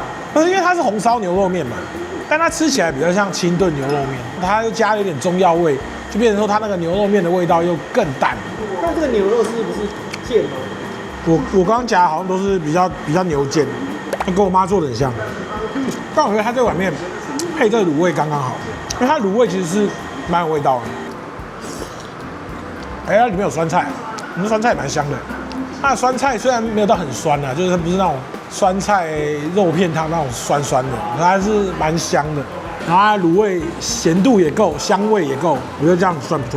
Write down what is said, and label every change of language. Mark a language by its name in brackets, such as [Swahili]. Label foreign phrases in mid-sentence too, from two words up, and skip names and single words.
[Chinese] 因為它是紅燒牛肉麵嘛，但它吃起來比較像清燉牛肉麵，它又加了一點中藥味，就變成說它那個牛肉麵的味道又更淡。那這個牛肉是不是腱嗎？我剛剛夾好像都是比較牛腱，跟我媽做的很像。但我覺得它這碗麵配這個滷味剛剛好，因為它滷味其實是蠻有味道的。它裡面有酸菜，我們酸菜也蠻香的。它的酸菜雖然沒有到很酸啊，就是它不是那種酸菜肉片湯那種酸酸的，它是蠻香的。然後它的滷味鹹度也夠，香味也夠，我覺得這樣子算不錯。